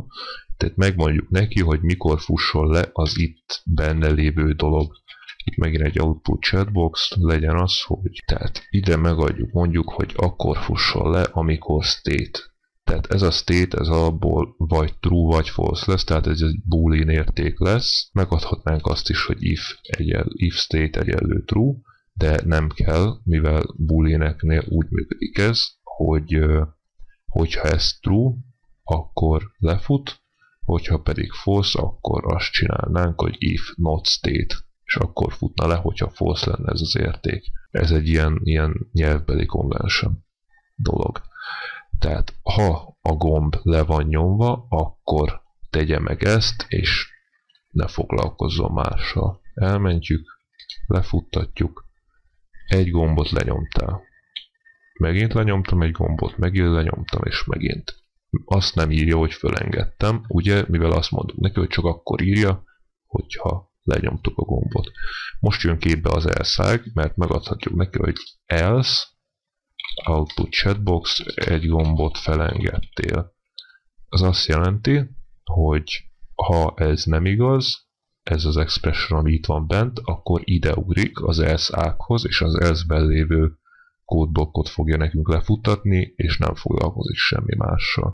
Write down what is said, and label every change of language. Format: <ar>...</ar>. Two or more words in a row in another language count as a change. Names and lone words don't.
<hu>Tehát megmondjuk neki, hogy mikor fusson le az itt benne lévő dolog. Itt megint egy</hu> <en>output chatbox,</en> <hu>legyen az, hogy tehát ide megadjuk, mondjuk, hogy akkor fusson le, amikor state. Tehát ez a state, ez alapból vagy true, vagy false lesz, tehát ez egy boolean érték lesz. Megadhatnánk azt is, hogy</hu> <en>if state</en> <hu>egyenlő true, de nem kell, mivel booleaneknél úgy működik ez, hogy hogyha ez true, akkor lefut, hogyha pedig false, akkor azt csinálnánk, hogy</hu> <en>if not state,</en> <hu>és akkor futna le, hogyha false lenne ez az érték. Ez egy ilyen nyelvbeli convention dolog. Tehát ha a gomb le van nyomva, akkor tegye meg ezt, és ne foglalkozzon mással. Elmentjük, lefuttatjuk, egy gombot lenyomtál. Megint lenyomtam egy gombot, megint lenyomtam, és megint. Azt nem írja, hogy fölengedtem, ugye, mivel azt mondtuk neki, hogy csak akkor írja, hogyha lenyomtuk a gombot. Most jön képbe az elszág, mert megadhatjuk neki, hogy else,</hu> <en>output chatbox,</en> <hu>egy gombot felengedtél. Az azt jelenti, hogy ha ez nem igaz, ez az expression, ami itt van bent, akkor ide ugrik az else ághoz, és az else-ben lévő kódblokkot fogja nekünk lefuttatni, és nem foglalkozik semmi mással.</hu>